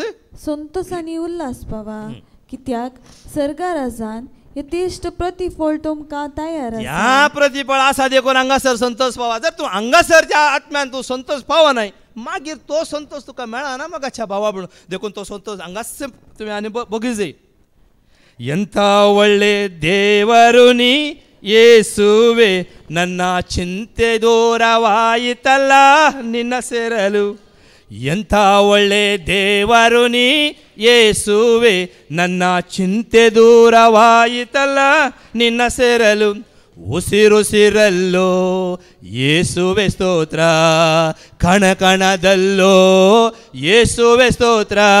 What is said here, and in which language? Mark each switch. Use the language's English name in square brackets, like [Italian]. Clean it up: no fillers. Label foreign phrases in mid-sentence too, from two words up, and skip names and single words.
[Konkani] संतोषानी उल्हास पावा कित्याक सर्गा राजान यथेश्ट प्रतिफळ तुमकां तयार आसा ह्या प्रतिफळ आसा देखून हांगासर संतोष पावा जर तूं हांगासरच्या आत्म्यान तूं संतोष पावा नाय मागीर तो संतोष तुका मेळना मोगाच्या भावा म्हणून देखून तो संतोष हांगाच तुमी आनी बगी [Kannada] जाय ಎಂಥ ಒಳ್ಳೆ ದೇವರು ನೀ ಯೇಸುವೆ ನನ್ನ ಚಿಂತೆ ದೂರವಾಯಿತಲ್ಲ ನಿನ್ನ ಸೇರಲು ಎಂಥ ಒಳ್ಳೆ ದೇವರು ನೀ ಯೇಸುವೆ ನನ್ನ ಚಿಂತೆ ದೂರವಾಯಿತಲ್ಲ ನಿನ್ನ ಸೇರಲು ಉಸಿರುಸಿರಲ್ಲೋ ಯೇಸುವೆ ಸ್ತೋತ್ರ ಕಣ ಕಣದಲ್ಲೋ ಯೇಸುವೆ ಸ್ತೋತ್ರ